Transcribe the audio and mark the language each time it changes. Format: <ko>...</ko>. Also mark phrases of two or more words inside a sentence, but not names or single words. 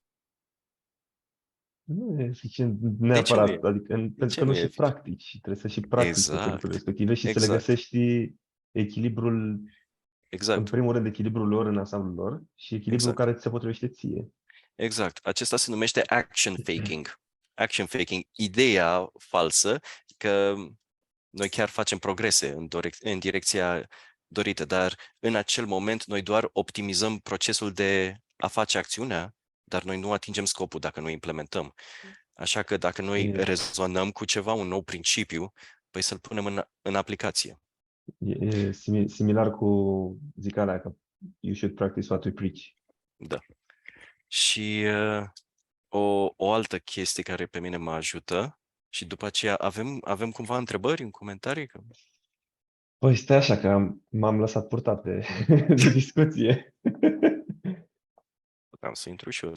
<ro>Nu e eficient De ce nu e? neapărat, adică pentru că Ce nu nu e și eficient? practici și trebuie să și practici toate lucrurile Exact, respective și să le exact, găsești echilibrul, în exact, primul rând echilibrul lor în ansamblul lor și echilibrul exact, care ți se potrivește ție. exact. Acesta se numește</ro> <en>action faking. Action faking,</en> <ro>ideea falsă că noi chiar facem progrese în direcția dorită, dar în acel moment noi doar optimizăm procesul de a face acțiunea, dar noi nu atingem scopul dacă nu implementăm. Așa că dacă noi rezonăm cu ceva, un nou principiu, păi să-l punem în aplicație. E similar cu zicarea că</ro> <en>you should practice what you preach.</en> <ro>Da. Și o altă chestie care pe mine mă ajută și după aceea avem cumva întrebări în comentarii? Păi stai așa că m-am lăsat purtat de discuție. Vreau să intru și eu</ro>